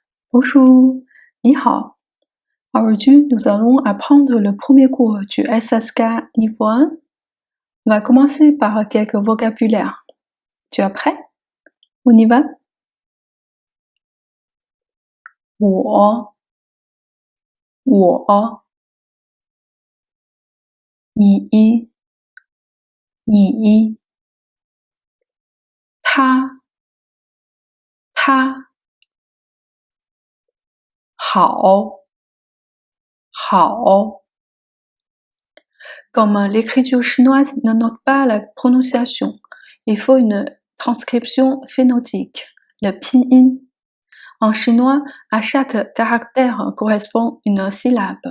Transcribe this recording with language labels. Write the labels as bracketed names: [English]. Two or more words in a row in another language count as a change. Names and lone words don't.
[French] Bonjour, [Chinese] 你好. [French] Aujourd'hui, nous allons apprendre le premier cours du SSK niveau 1. On va commencer par quelques vocabulaires. Tu es prêt? On y va? [Chinese] 我你他好 [French] Comme l'écriture chinoise ne note pas la prononciation, il faut une transcription phénotypique, le pinyin. En chinois, à chaque caractère correspond une syllabe.